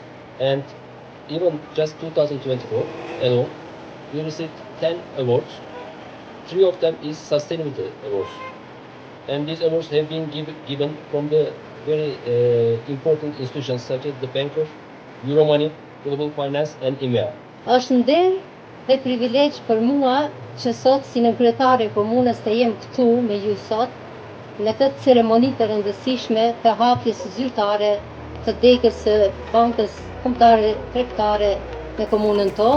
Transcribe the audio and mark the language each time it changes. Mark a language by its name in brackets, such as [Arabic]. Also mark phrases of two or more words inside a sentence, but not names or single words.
[English] And even just 2024 alone, we received 10 awards. 3 of them is sustainability awards. And these awards have been given from the very important institutions such as the Bank of Euromoney, Global Finance and IMEA. [Albanian] Është nder dhe privilegj për mua që sot si në kryetare e komunës të jem këtu me ju sot në këtë ceremoni të rëndësishme të hapjes zyrtare të dekës së bankës kombëtare tregtare në komunën tonë.